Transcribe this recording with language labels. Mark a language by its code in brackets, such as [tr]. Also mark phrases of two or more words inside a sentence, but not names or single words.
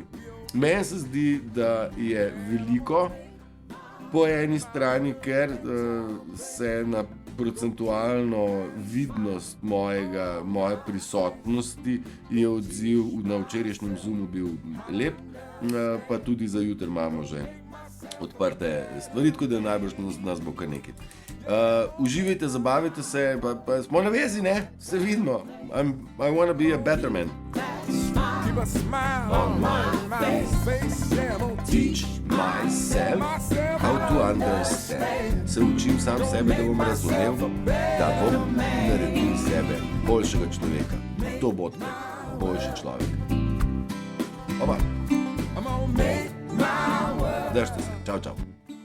[sl] Meni se zdi, da je veliko, po eni strani, ker se na procentualno vidnost moje prisotnosti je odziv na včerajšnjem Zoomu bil lep, pa tudi za jutri imamo že odprte stvari, tako da najbrž nas bo kar nekaj. Uživajte, zabavite se, pa smo na vezi, ne? Se vidimo. [en] I wanna be a better man. Keep a smile on my face, yeah, don't Teach myself how to understand. [sl] Se učim sam sebe, da bom razumel, da bom naredil sebe boljšega človeka. To bodite, boljši človek. Oba. [en] I'm gonna make my way. [sl] Držite se. Čau, čau.